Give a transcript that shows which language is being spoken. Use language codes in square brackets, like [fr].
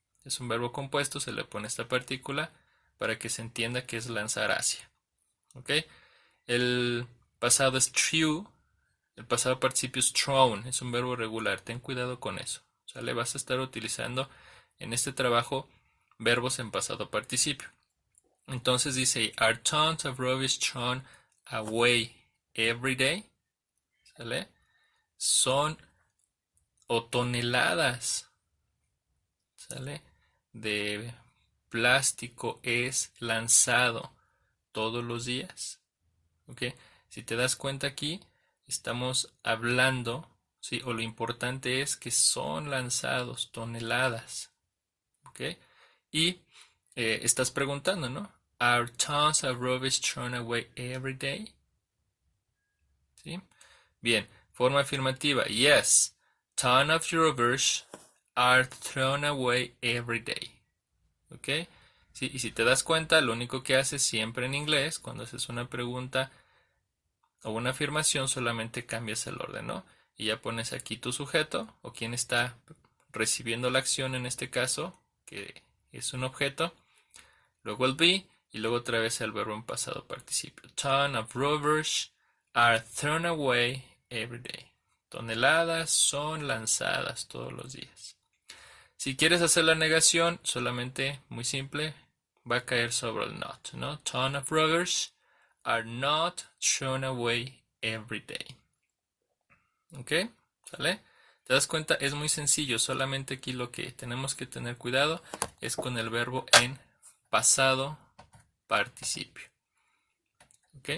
[es] Es un verbo compuesto, se le pone esta partícula para que se entienda que es lanzar hacia. ¿Ok? El pasado es [en] threw. [es] El pasado participio es [en] thrown. [es] Es un verbo regular. Ten cuidado con eso. ¿Sale? Vas a estar utilizando en este trabajo verbos en pasado participio. Entonces dice, [en] are tons of rubbish thrown away every day? [es] ¿Sale? Son o toneladas, ¿sale? De plástico es lanzado todos los días. ¿Ok? Si te das cuenta aquí, estamos hablando, ¿sí? O lo importante es que son lanzados toneladas. ¿Ok? Y estás preguntando, ¿no? [en] Are tons of rubbish thrown away every day? ¿Sí? [es] Bien, forma afirmativa. [en] Yes, tons of rubbish are thrown away every day. ¿Ok? [es] Sí, y si te das cuenta, lo único que haces siempre en inglés, cuando haces una pregunta o una afirmación, solamente cambias el orden, ¿no? Y ya pones aquí tu sujeto o quien está recibiendo la acción en este caso, que es un objeto, luego el be y luego otra vez el verbo en pasado participio. [en] Ton of rubbish are thrown away every day. [es] Toneladas son lanzadas todos los días. Si quieres hacer la negación, solamente, muy simple, va a caer sobre el not, ¿no? [en] Ton of rubbish are not thrown away every day. [es] ¿Ok? ¿Sale? ¿Te das cuenta? Es muy sencillo, solamente aquí lo que tenemos que tener cuidado es con el verbo en pasado participio. ¿Ok?